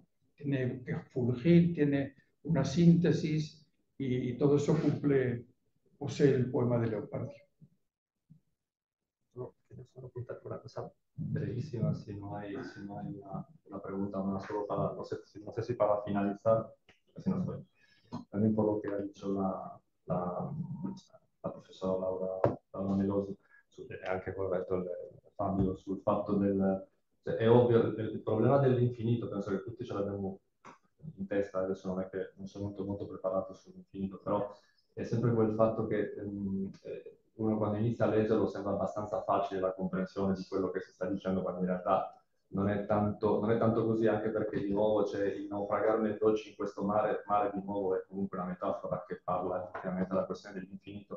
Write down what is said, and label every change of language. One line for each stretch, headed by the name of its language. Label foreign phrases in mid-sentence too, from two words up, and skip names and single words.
Spanish: Tiene que fulgir, tiene una síntesis y todo eso posee el poema de Leopardi. Solo apuntar una cosa brevísima, si no hay una pregunta más, solo para, no sé si para finalizar, si no estoy. También por lo que ha dicho la professora Laura Melosi,
Italian: anche corretto Fabio sul fatto è ovvio, il problema dell'infinito, penso che tutti ce l'abbiamo in testa, adesso non è che non sono molto preparato sull'infinito, però è sempre quel fatto che uno quando inizia a leggerlo sembra abbastanza facile la comprensione di quello che si sta dicendo, quando in realtà non è tanto così, anche perché di nuovo c'è il naufragare nel dolce in questo mare di nuovo è comunque una metafora che parla effettivamente della questione dell'infinito.